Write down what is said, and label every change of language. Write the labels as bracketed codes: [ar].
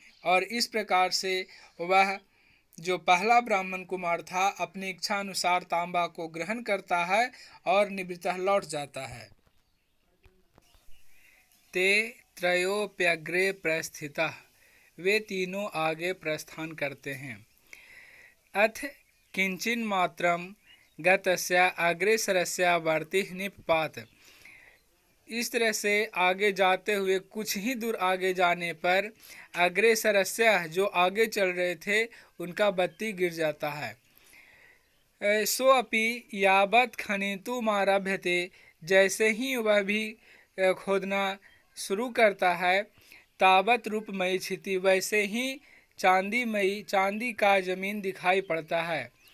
[hi] और इस प्रकार से वह जो पहला ब्राह्मण कुमार था अपनी इच्छा अनुसार तांबा को ग्रहण करता है और निवृत्तः लौट जाता है। [sa] ते त्रयोप्यग्रे प्रस्थितः, [hi] वे तीनों आगे प्रस्थान करते हैं। [sa] अथ किंचिन्मात्रं गतस्य अग्रेसरस्य वर्तिः निपपात। [hi] इस तरह से आगे जाते हुए कुछ ही दूर आगे जाने पर अग्रेसरस्य जो आगे चल रहे थे उनका बत्ती गिर जाता है। [sa] सो अपि यावत् खनितुमारभ्यते, [hi] जैसे ही वह भी खोदना शुरू करता है, [sa] तावत् रूपमयी क्षिति, [hi] वैसे ही चांदी का जमीन दिखाई पड़ता है।